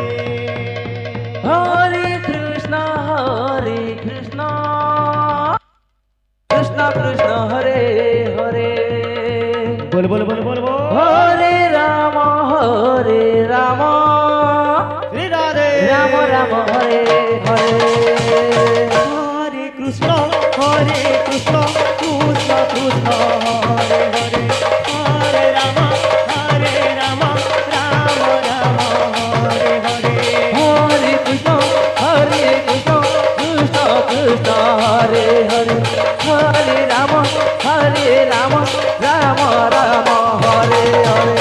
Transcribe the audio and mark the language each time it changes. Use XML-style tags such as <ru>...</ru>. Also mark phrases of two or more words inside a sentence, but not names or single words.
<sa>হরে কৃষ্ণ কৃষ্ণ কৃষ্ণ হরে হরে</sa> <bn>বল বল বল বল বল</bn> <sa>হরে রাম শ্রী রাধে রাম রাম হরে হরে হরে কৃষ্ণ কৃষ্ণ কৃষ্ণ হরে হরে হরে রাম রাম হরে হরে হরে কৃষ্ণ কৃষ্ণ কৃষ্ণ হরে হরে হরে রাম রাম রাম হরে হরে</sa>